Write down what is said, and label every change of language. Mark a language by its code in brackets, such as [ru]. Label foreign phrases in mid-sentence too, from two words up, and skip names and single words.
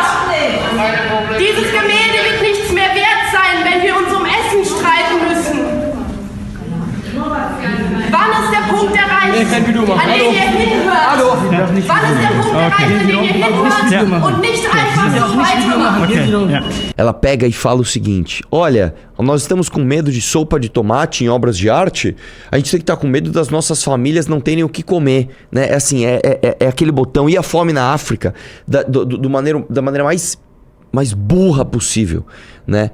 [de] Dieses Gemälde wird nichts mehr wert sein, wenn wir uns um Essen streiten müssen. Wann ist der Punkt erreicht, an den ihr hinhört? Wann ist der Punkt erreicht, an den ihr hinhört und nicht einfach so weitermacht? [pt] Ela pega e fala o seguinte: olha, nós estamos com medo de sopa de tomate em obras de arte. A gente tem que estar com medo das nossas famílias não terem o que comer, né? É assim, é aquele botão. E a fome na África da maneira mais burra possível, né?